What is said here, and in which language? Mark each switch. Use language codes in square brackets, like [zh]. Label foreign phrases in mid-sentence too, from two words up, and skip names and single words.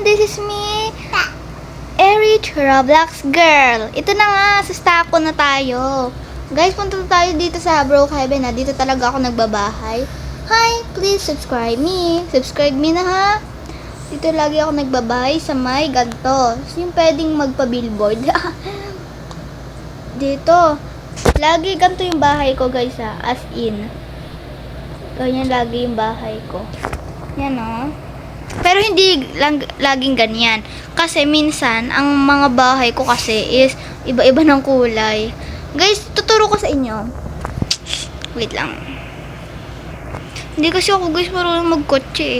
[en] is me, Erich Roblox Girl. [tl] Ito na nga, sa Staco na tayo. Guys, punta tayo dito sa Brookhaven na. Dito talaga ako nagbabahay. [en] Hi, please subscribe me. Subscribe me [tl] na ha. Dito lagi ako nagbabahay sa may ganto. Yung pwedeng magpa-billboard. Dito. Lagi ganito yung bahay ko guys ha. [en] As in. [tl] Ganyan lagi yung bahay ko. Yan o. Pero hindi lang laging ganyan. Kasi minsan, ang mga bahay ko kasi is iba-iba ng kulay. Guys, tuturo ko sa inyo. Wait lang. Hindi kasi ako guys marunong magkotse eh.